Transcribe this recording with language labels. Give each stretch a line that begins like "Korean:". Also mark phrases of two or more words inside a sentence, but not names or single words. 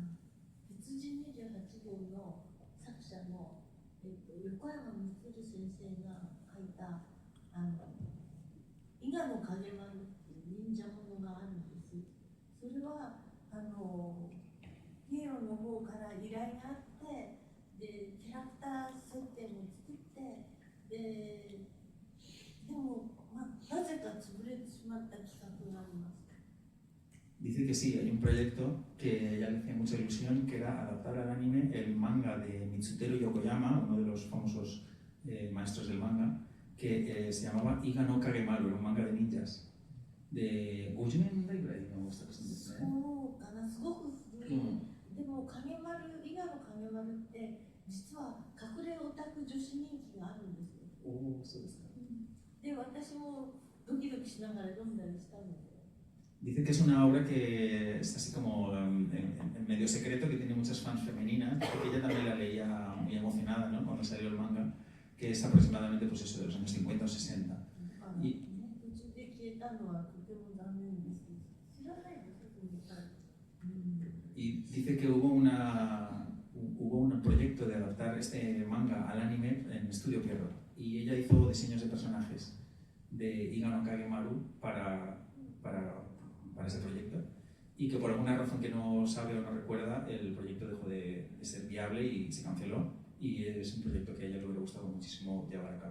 Japanese: 別人28号の作者の、横山光先生が書いた伊賀の影丸っていう忍者ものがあるんです。それはピエロの方から依頼があって、でキャラクター設定も作って、でも、なぜか潰れてしまった企画があります。
Spanish: Dice que sí, hay un proyecto que ella le hacía mucha ilusión, que era adaptar al anime el manga de Mitsutero Yokoyama, uno de los famosos maestros del manga, que se llamaba Iga no Kagemaru, era un manga de ninjas.
Japanese: De 50 年代ぐらいの作品ですね。そうかな、すごく古い。でも影丸、伊賀の影丸って実は隠れオタク女子人気があるんですよ。おお、そうですか。で、私もドキドキしながら読んだりしたので。
Spanish: Dice que es una obra que es así como en medio secreto, que tiene muchas fans femeninas, porque ella también la leía muy emocionada, ¿no? Cuando salió el manga, que es aproximadamente pues eso, de los años 50 o 60. Y dice que hubo un proyecto de adaptar este manga al anime en Estudio Pierrot, y ella hizo diseños de personajes de Iga no Kagemaru para ese proyecto, y que por alguna razón que no sabe o no recuerda, el proyecto dejó de ser viable y se canceló, y es un proyecto que a ella le hubiera gustado muchísimo llevar a cabo.